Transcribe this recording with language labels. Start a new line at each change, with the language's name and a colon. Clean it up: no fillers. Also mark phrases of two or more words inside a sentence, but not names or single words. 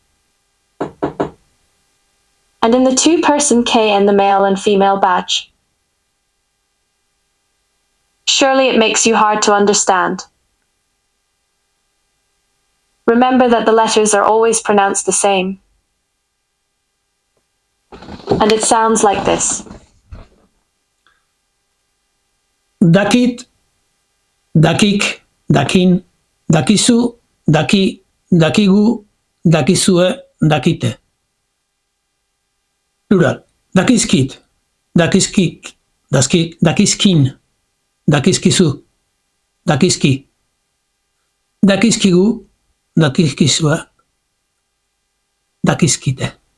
English: And in the two-person K and the male and female batch. Surely it makes you hard to understand. Remember that the letters are always pronounced the same. And it sounds like this.
Basque: Dakit, dakik, dakin, dakizu, daki, dakigu, dakizue, dakite.
English: Plural.
Basque: Dakizkit, dakizkik, dakizkin, dakizkizu, dakizki, dakizkigu, dakizkizue, dakizkite.